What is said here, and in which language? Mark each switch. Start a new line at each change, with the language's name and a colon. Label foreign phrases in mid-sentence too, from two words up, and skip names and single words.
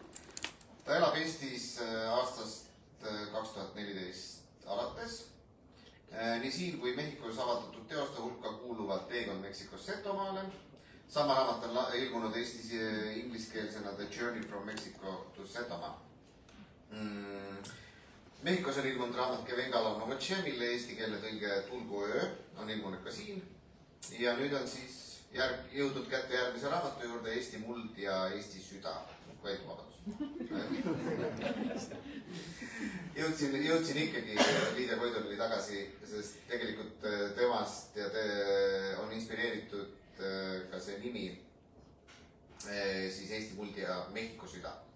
Estonian: Ta elab Eestis aastast 2014 alates. Nii siin kui Mehhikos avaldatud teoste hulka kuuluvad Teekond Meksikost Setomaale. Sama raamat on ilmunud Eestis ingliskeelsena The Journey from Mexico to Setomaa. Mehhikos on ilmunud raamat Que venga la noche, mille eesti keele tõlge Tulgu öö on ilmunud ka siin. Ja nüüd on siis jõudnud kätte järgmise raamatu juurde Eesti muld ja Eesti süda. Jõudsin ikkagi Liidia Koidurli tagasi, sest tegelikult temast ja on inspireeritud ka see nimi siis Eesti muld ja Mehhiko süda.